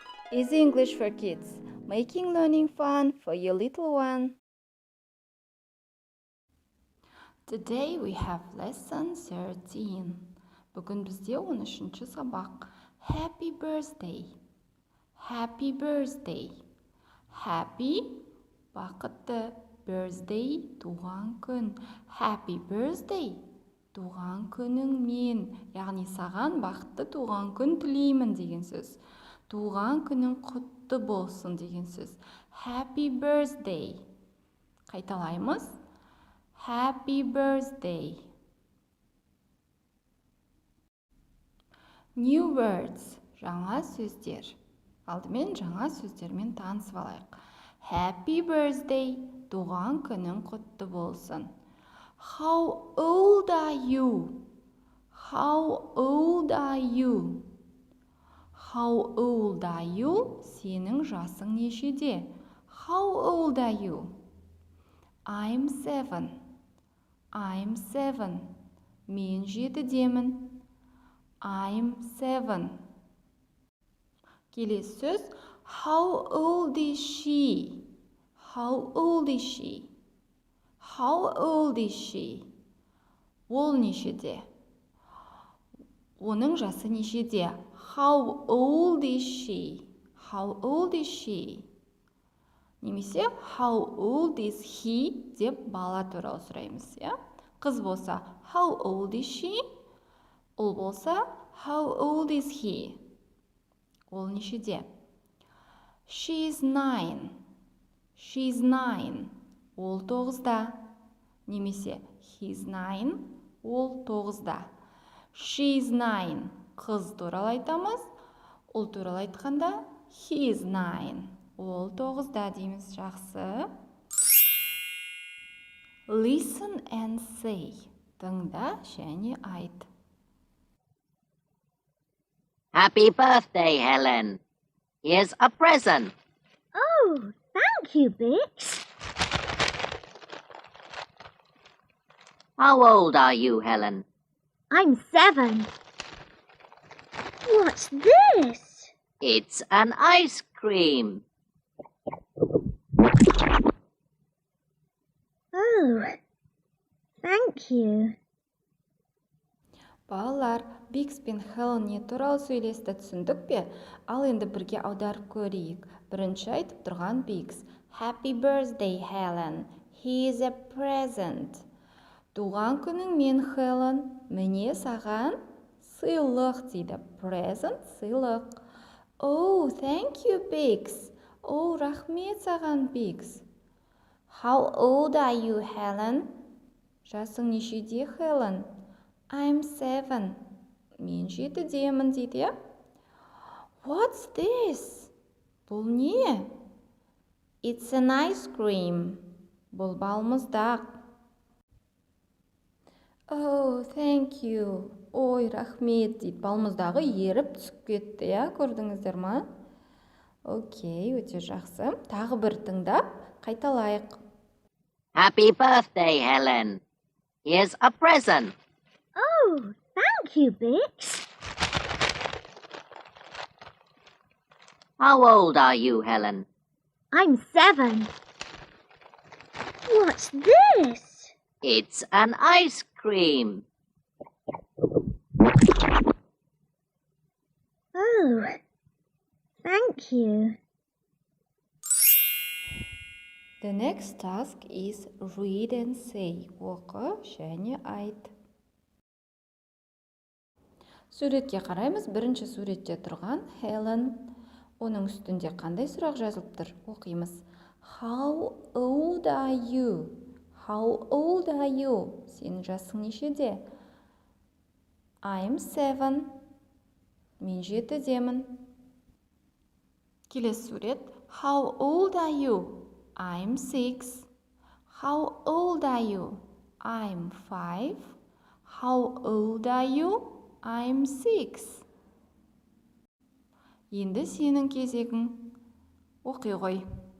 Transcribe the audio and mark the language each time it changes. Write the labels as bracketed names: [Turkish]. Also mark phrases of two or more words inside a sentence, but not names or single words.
[English] Easy English for Kids, making learning fun for your little one. Today we have lesson 13. [Kazakh] Бүгін бізде 13-ші сабақ. [English] Happy birthday. Happy birthday. Happy бақытты, birthday [Kazakh] туған күн. [English] Happy birthday [Kazakh] туған күніңмен, яғни саған бақытты туған күн тілеймін деген сөз. Туған күнің құтты болсын деген сөз. [English] Happy birthday. Қайталаймыз. Happy birthday. New words. [Kazakh] Жаңа сөздер. Алдымен жаңа сөздермен танысып алайық. [English] Happy birthday. [Kazakh] Туған күнің құтты болсын. [English] How old are you? How old are you? How old are you? [Kazakh] Сенің жасың нешеде? [English] How old are you? I'm 7. I'm 7. [Kazakh] Мен 7-демін. [English] I'm 7. [Kazakh] Келесі сөз. [English] How old is she? How old is she? How old is she? [Kazakh] Ол нешеде? Оның жасы нешеде? [English] How old is she? How old is she? Немесе how old is he [Kazakh] деп бала туралы сұраймыз, иә? Қыз болса [English] how old is she? [Kazakh] Ұл болса [English] how old is he? [Kazakh] Ол нешеде? [English] She's 9. She's 9. [Kazakh] Ол 9-да. Немесе he's 9. Ол 9-да. She's 9. Қыз туралы айтамыз. Ол туралы айтқанда he's 9. Ол 9-да дейміз. Жақсы. [English] Listen and say. [Kazakh] Тыңда және айт. [English] Happy birthday, Helen. Here's a present. Oh, thank you, Bix. How old are you, Helen? I'm 7. What's this? It's an ice cream. Oh, thank you. [Kazakh] Балалар, Бикс пен Хелен не туралы сөйлесті түсіндік пе? Ал енді бірге аударып көрейік. Бірінші айтып тұрған Бикс. [English] Happy birthday, Helen. Here's a present. [Kazakh] Туған күнің мен, Хелен. Міне саған сыйлық дейді. Present, сыйлық. [English] Oh, thank you, Bix. [Kazakh] Oh, рахмет саған, Бикс. [English] How old are you, Helen? [Kazakh] Жасың нешеде, Хелен? I'm 7. Мен 7-демін дейді. [English] What's this? [Kazakh] Бұл не? [English] It's an ice cream. [Kazakh] Бұл балмұздақ. [English] Oh, thank you. [Kazakh] Ой, рахмет дейді. Балмұздағы еріп түсіп кетті, иә, көрдіңіздер ма? Окей, өте жақсы. Тағы бір тыңдап, қайталайық. [English] Happy birthday, Helen. Here's a present. Oh, thank you, Bix. How old are you, Helen? I'm 7. What's this? It's an ice cream. Oh, thank you. The next task is read and say. [Kazakh] Оқы және айт. Суретке қараймыз. Бірінші суретте тұрған Helen. Оның үстінде қандай сұрақ жазылып тұр? Оқимыз. [English] How old are you? How old are you? [Kazakh] Сенің жасың нешеде? I'm 7. Мен 7-демін. Келесі сурет. [English] How old are you? I'm 6. How old are you? I'm 5. How old are you? I'm 6. [Kazakh] Енді сенің кезегің. Оқи ғой.